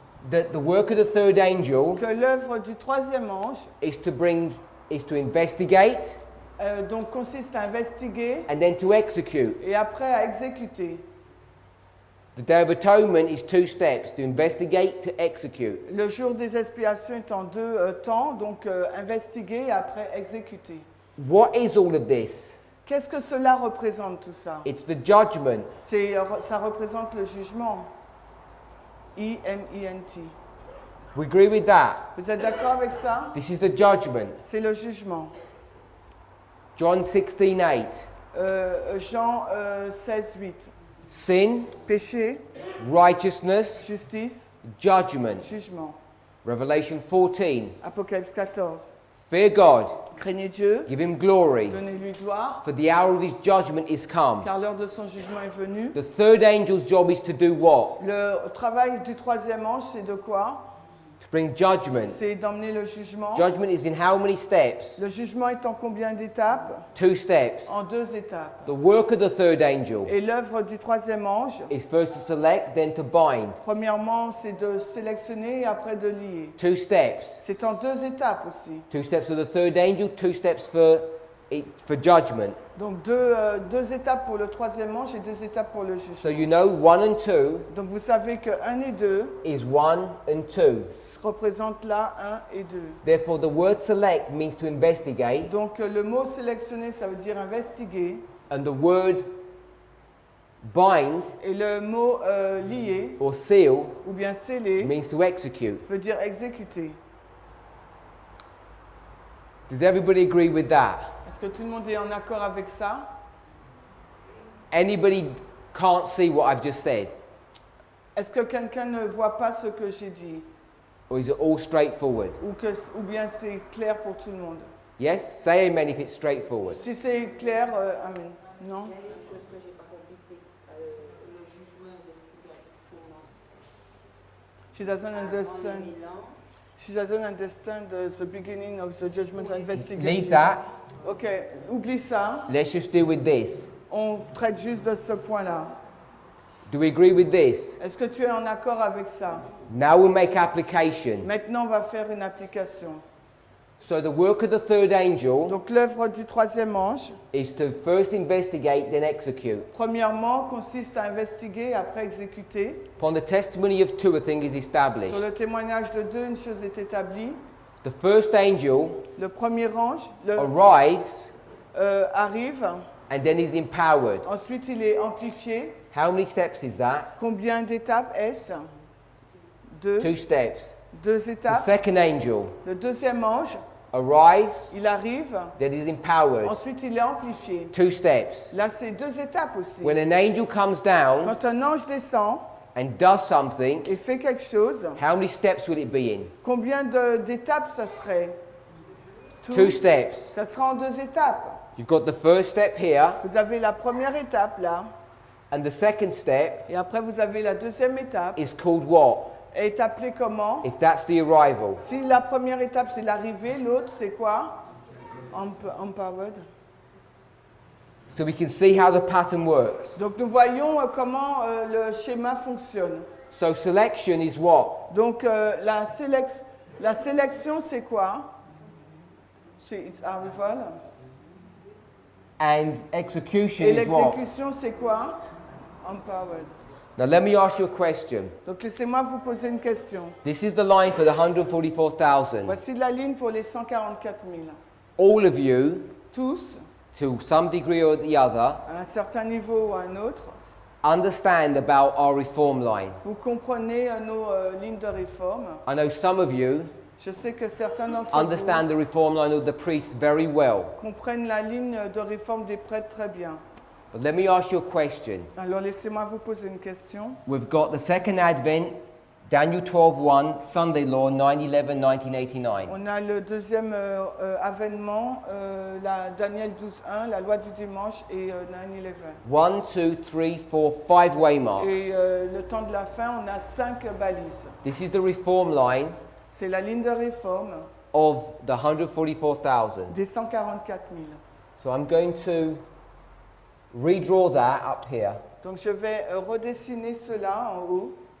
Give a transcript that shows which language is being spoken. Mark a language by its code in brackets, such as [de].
[en] that the work of the third angel [fr] que l'œuvre du troisième ange [en] is to investigate [fr] donc consiste à investiguer [en] and then to execute? [fr] et après à exécuter. [en] The Day of Atonement is two steps, to investigate, to execute. [fr] Le jour des expiations est en deux temps, donc investiguer et après exécuter. [en] What is all of this? [fr] Qu'est-ce que cela représente tout ça? [en] It's the judgment. [fr] Ça représente le jugement. [en] E-M-E-N-T. We agree with that. [fr] Vous êtes d'accord avec ça? [en] This is the judgment. [fr] C'est le jugement. [en] John 16:8. [fr] Jean 16, 8. [en] Sin, [fr] Péché, [en] righteousness, [fr] justice, [en] judgment. [fr] jugement. [en] Revelation 14. [fr] Apocalypse 14. [en] Fear God, [fr] Craignez Dieu, [en] give him glory, [fr] donnez-lui gloire, [en] for the hour of his judgment is come. [fr] car l'heure de son jugement est venue. [en] The third angel's job is to do what? [fr] Le travail du troisième ange, c'est de quoi? [en] To bring judgment. [fr] C'est d'emmener le jugement. [en] Judgment is in how many steps? [fr] Le jugement est en combien d'étapes? [en] 2 steps. [fr] En deux étapes. [en] The work of the third angel [fr] Et l'œuvre du troisième ange, [en] is first to select, then to bind. [fr] premièrement, c'est de sélectionner et après de lier. [en] 2 steps. [fr] C'est en deux étapes aussi. [en] 2 steps for the third angel, 2 steps for judgment. [fr] Donc deux étapes pour le troisième ange et deux étapes pour le jugement. [en] So you know 1 and 2 [fr] Donc vous savez que 1 et 2 [en] is 1 and 2. [fr] représentent là 1 et 2. [en] Therefore, the word select means to investigate, [fr] Donc le mot sélectionner, ça veut dire investiguer. [en] and the word bind [fr] Et le mot lier [en] or seal [fr] ou bien sceller [en] means to execute. [fr] veut dire exécuter. [en] Does everybody agree with that? [fr] Est-ce que tout le monde est en accord avec ça? [en] Anybody can't see what I've just said? [fr] Est-ce que quelqu'un ne voit pas ce que j'ai dit? [en] Or is it all straightforward? [fr] ou bien c'est clair pour tout le monde? [en] Yes? Say amen if it's straightforward. [fr] Si c'est clair, amen. Non? Il y a une chose que j'ai pas compris, c'est le jugement investigatif commence. [en] She doesn't [fr] Avant [en] understand. [fr] les 1000 ans. [en] She doesn't understand the beginning of the judgment investigation. Leave that. [fr] Ok, oublie ça. [en] Let's just deal with this. [fr] On traite juste de ce point-là. [en] Do we agree with this? [fr] Est-ce que tu es en accord avec ça? [en] Now we'll make application. [fr] Maintenant, on va faire une application. [en] So the work of the third angel [fr] Donc, l'œuvre du troisième ange, [en] is to first investigate, then execute. [fr] premièrement, consiste à investiguer et après exécuter. [en] Upon the testimony of two, a thing is [fr] Sur [en] established. [fr] le témoignage de deux, une chose est établie. [en] The first angel [fr] Le premier ange [en] arrives [fr] arrive, [en] and then is empowered. [fr] ensuite il est amplifié. [en] How many steps is that? [fr] Combien d'étapes est-ce? Deux. [en] Two steps. [fr] Deux [en] The [fr] étapes. [en] second angel [fr] Le deuxième ange, [en] arrives, [fr] il arrive, [en] then is empowered. [fr] ensuite il est amplifié. [en] Two steps. [fr] Là, c'est deux étapes aussi. [en] When an angel comes down [fr] Quand un ange descend [en] and does something, [fr] et fait quelque chose, [en] how many steps will it be in? [fr] combien d'étapes ça serait? [en] Two steps. [fr] Ça sera en deux étapes. [en] You've got the first step here, [fr] Vous avez la première étape là, [en] and the second step [fr] et après vous avez la deuxième étape. [en] is called what? [fr] Elle est appelée comment? [en] If that's the arrival. [fr] Si la première étape c'est l'arrivée, l'autre c'est quoi? [en] Empowered. So we can see how the pattern works. [fr] Donc nous voyons comment le schéma fonctionne. [en] So selection is what? [fr] Donc la sélection c'est quoi? [en] C'est it's arrival. And execution [fr] Et [en] is what? [fr] l'exécution c'est quoi? Empowered. [en] Now let me ask you a question. [fr] Donc laissez-moi vous poser une question. [en] This is the line for the 144,000. [fr] Voici la ligne pour les 144 000. [en] All of you, [fr] Tous, [en] to some degree or the other, [fr] à un certain niveau ou à un autre, [en] understand about our reform line. [fr] vous comprenez nos lignes de réforme. [en] I know some of you [fr] Je sais que certains d'entre [en] understand [fr] vous [en] the reform line of the priests very well. [fr] comprennent la ligne de réforme des prêtres très bien. [en] But let me ask you a question. [fr] Alors laissez-moi vous poser une question. [en] We've got the second advent, Daniel 12:1, Sunday law, 9/11, 1989. [fr] On a le deuxième avènement, la Daniel 12.1, la loi du dimanche et 9/11. [en] 1, 2, 3, 4, 5 waymarks. [fr] Et le temps de la fin, on a 5 balises. [en] This is the reform line [fr] C'est la ligne de réforme [en] of the 144,000. [fr] des 144 000. [en] So I'm going to redraw that up here. [fr] Donc je vais redessiner cela en haut.